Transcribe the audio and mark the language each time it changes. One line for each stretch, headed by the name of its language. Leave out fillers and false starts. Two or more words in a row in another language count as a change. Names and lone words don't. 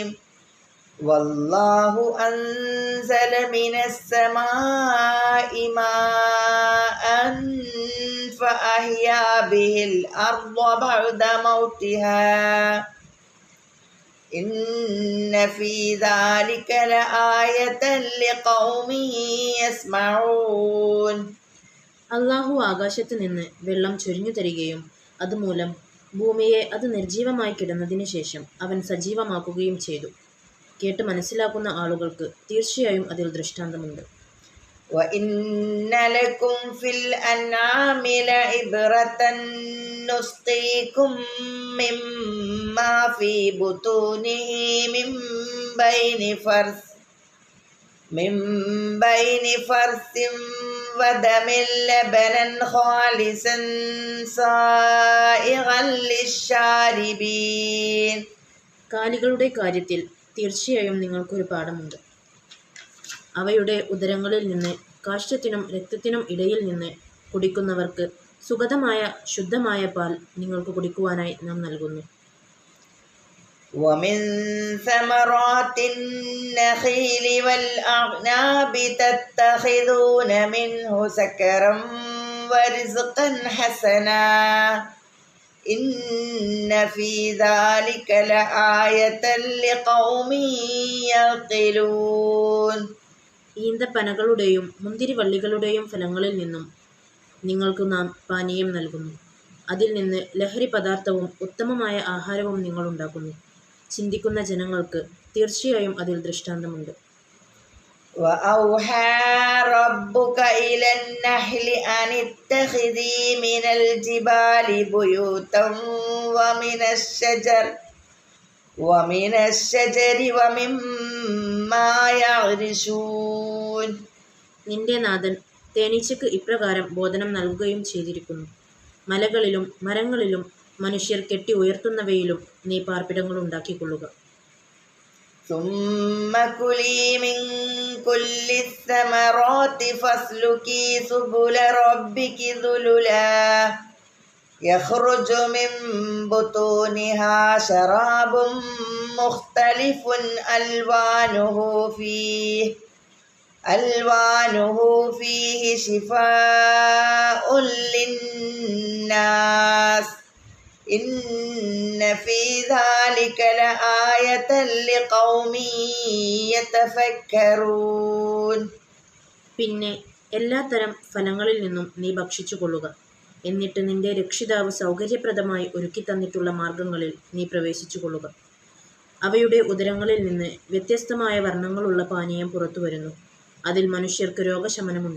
Arabic: والله أنزل من السماء ماء فأحيا به الأرض بعد موتها إن في ذلك لآية لقوم يسمعون.
Malayalam: അല്ലാഹു ആകാശത്ത് നിന്ന് വെള്ളം ചൊരിഞ്ഞു തരികയും അതുമൂലം ഭൂമിയെ അത് നിർജീവമായി കിടന്നതിന് ശേഷം അവൻ സജീവമാക്കുകയും ചെയ്തു. കേട്ട് മനസ്സിലാക്കുന്ന ആളുകൾക്ക് തീർച്ചയായും അതിൽ ദൃഷ്ടാന്തമുണ്ട്.
Arabic: وَإِنَّ لَكُمْ فِي الْأَنْعَامِ لَعِبْرَةً نُسْقِيكُم مِّمَّا فِي بُطُونِهِ مِن بَيْنِ فَرْثٍ وَدَمٍ لَبَنًا خَالِصًا سَائِغًا لِلشَّارِبِينَ.
Malayalam: കാലികളുടെ കാര്യത്തിൽ തീർച്ചയായും നിങ്ങൾക്കൊരു പാഠമുണ്ട്. അവയുടെ ഉദരങ്ങളിൽ നിന്ന് കാഷ്ഠത്തിനും രക്തത്തിനും ഇടയിൽ നിന്ന് കുടിക്കുന്നവർക്ക് സുഗതമായ ശുദ്ധമായ പാൽ നിങ്ങൾക്ക് കുടിക്കുവാനായി നാം നൽകുന്നു.
Arabic: وَمِن ثَمَرَاتِ النَّخِيلِ وَالْأَعْنَابِ تَتَّخِذُونَ مِنْهُ سَكَرًا وَرِزْقًا حَسَنًا إِنَّ فِي ذَلِكَ لَآيَةً لِقَوْمٍ يَعْقِلُونَ.
Malayalam: ഈന്തപ്പനകളുടെയും മുന്തിരിവള്ളികളുടെയും ഫലങ്ങളിൽ നിന്നും നിങ്ങൾക്ക് നാം പാനീയം നൽകുന്നു. അതിൽ നിന്ന് ലഹരി പദാർത്ഥവും ഉത്തമമായ ആഹാരവും നിങ്ങൾ ഉണ്ടാക്കുന്നു. ചിന്തിക്കുന്ന ജനങ്ങൾക്ക് തീർച്ചയായും അതിൽ ദൃഷ്ടാന്തമുണ്ട്.
Arabic: وَأَوْحَى رَبُّكَ إِلَى النَّحْلِ أَنِ اتَّخِذِي مِنَ الْجِبَالِ بُيُوتًا وَمِنَ الشَّجَرِ وَمِمَّا يَعْرِشُونَ.
Malayalam: നിന്റെ നാഥൻ തേനീച്ചയ്ക്ക് ഇപ്രകാരം ബോധനം നൽകുകയും ചെയ്തിരിക്കുന്നു. മലകളിലും മരങ്ങളിലും മനുഷ്യർ കെട്ടി ഉയർത്തുന്നവയിലും നീ പാർപ്പിടങ്ങൾ ഉണ്ടാക്കിക്കൊള്ളുക.
Arabic: ثُمَّ كُلِي مِن كُلِّ الثَّمَرَاتِ فَاسْلُكِي سُبُلَ رَبِّكِ ذُلُلًا يَخْرُجُ مِن بُطُونِهَا شَرَابٌ مُخْتَلِفٌ أَلْوَانُهُ فِيهِ شِفَاءٌ لِلنَّاسِ إِنَّ فِي ذَلِكَ لَآيَةً لِقَوْمٍ يَتَفَكَّرُونَ.
Malayalam: പിന്നെ എല്ലാത്തരം ഫലങ്ങളിൽ നിന്നും നീ ഭക്ഷിച്ചു കൊള്ളുക. എന്നിട്ട് നിന്റെ രക്ഷിതാവ് സൗകര്യപ്രദമായി ഒരുക്കി തന്നിട്ടുള്ള മാർഗങ്ങളിൽ നീ പ്രവേശിച്ചു കൊള്ളുക. അവയുടെ ഉദരങ്ങളിൽ നിന്ന് വ്യത്യസ്തമായ വർണ്ണങ്ങളുള്ള പാനീയം പുറത്തു വരുന്നു. അതിൽ മനുഷ്യർക്ക് രോഗശമനമുണ്ട്.